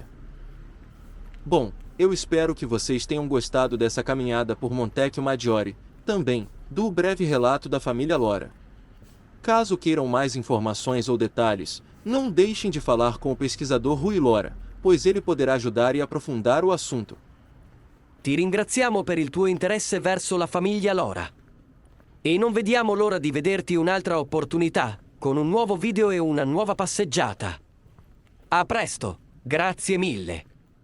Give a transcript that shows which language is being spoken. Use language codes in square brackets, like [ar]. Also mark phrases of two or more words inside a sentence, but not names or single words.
[pt] Bom, eu espero que vocês tenham gostado dessa caminhada por Montecchio Maggiore, também, do breve relato da família Lora. Caso queiram mais informações ou detalhes, não deixem de falar com o pesquisador Rui Lora, pois ele poderá ajudar e aprofundar o assunto. [it] Ti ringraziamo per il tuo interesse verso la famiglia Lora. E non vediamo l'ora di vederti un'altra opportunità, con un nuovo video e una nuova passeggiata. A presto, grazie mille.